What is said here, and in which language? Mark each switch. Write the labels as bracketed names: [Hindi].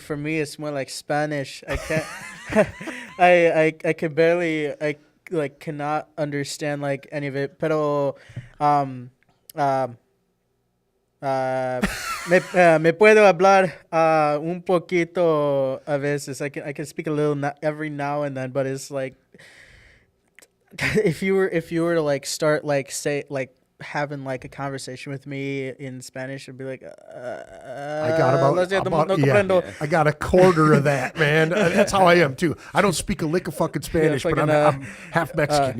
[English] For me, it's more like Spanish. I can't. I can barely. I like cannot understand like any of it. [Spanish] Pero, me puedo hablar un poquito a veces. [English] I can speak a little every now and then, but it's like, if you were to like start like say like having like a conversation with me in Spanish and be like, I got no [Spanish] comprendo. [English] I got a quarter of that, man. That's how I am too. I don't speak a lick of fucking Spanish, but I'm half Mexican.